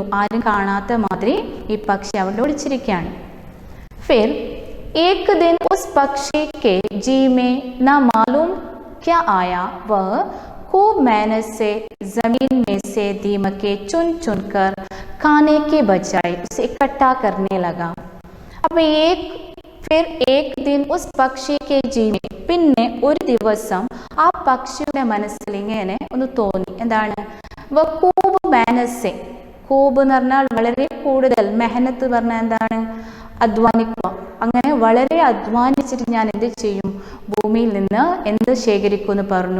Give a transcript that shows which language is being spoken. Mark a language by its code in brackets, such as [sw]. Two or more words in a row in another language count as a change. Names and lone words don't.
[ml] ആരും കാണാത്ത മാതിരി ഈ പക്ഷി അവിടെ ഒളിച്ചിരിക്കുകയാണ്. [hi] फिर एक दिन उस पक्षी के जी में न मालूम क्या आया, वह खूब मेहनत से जमीन में से दीमके चुन चुन कर खाने के बजाय उसे इकट्ठा करने लगा. अब फिर एक दिन उस पक्षी के जी में, [ml] പിന്നെ ഒരു ദിവസം ആ പക്ഷിയുടെ മനസ്സിൽ ഇങ്ങനെ ഒന്ന് തോന്നി. എന്താണ്? [hi] खूब मेहनत से, [ml] കൂബ് എന്ന് പറഞ്ഞാൽ വളരെ കൂടുതൽ, മെഹനത്ത് പറഞ്ഞാൽ എന്താണ്? അധ്വാനിക്കുക. അങ്ങനെ വളരെ അധ്വാനിച്ചിട്ട് ഞാൻ എന്ത് ചെയ്യും? ഭൂമിയിൽ നിന്ന് എന്ത് ശേഖരിക്കും എന്ന് പറഞ്ഞു?